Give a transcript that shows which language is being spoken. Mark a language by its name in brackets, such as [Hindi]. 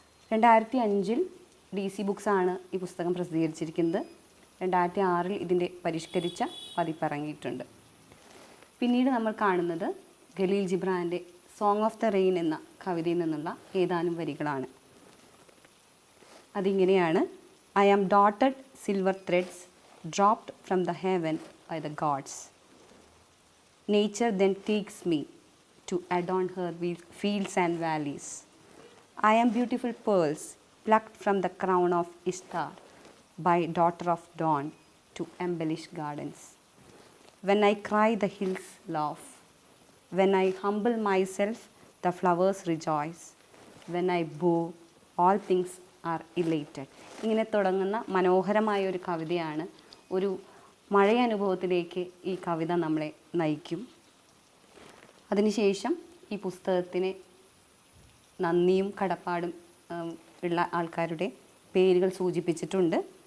[Malayalam] 2005 DC ബുക്സാണ് ഈ പുസ്തകം പ്രസിദ്ധീകരിച്ചിരിക്കുന്നത്. 2006 ഇതിൻ്റെ പരിഷ്കരിച്ച പതിപ്പിറങ്ങിയിട്ടുണ്ട്. പിന്നീട് നമ്മൾ കാണുന്നത് Khaleel ജിബ്രാൻ്റെ song of the rain എന്ന കവിതയിൽ നിന്നുള്ള ഏതാനും വരികളാണ്. അതിങ്ങനെയാണ്: [English] I am dotted silver threads dropped from the heaven by the gods. Nature then takes me to adorn her fields and valleys. I am beautiful pearls plucked from the crown of Ishtar by daughter of dawn to embellish gardens. When I cry, the hills laugh. When I humble myself, the flowers rejoice. When I bow, all things are elated. [Malayalam] ഇങ്ങനെ തുടങ്ങുന്ന മനോഹരമായ ഒരു കവിതയാണ്. ഒരു മഴയനുഭവത്തിലേക്ക് ഈ കവിത നമ്മളെ നയിക്കും. അതിനുശേഷം ഈ പുസ്തകത്തിന് നന്ദിയും കടപ്പാടും ഉള്ള ആൾക്കാരുടെ പേരുകൾ സൂചിപ്പിച്ചിട്ടുണ്ട്.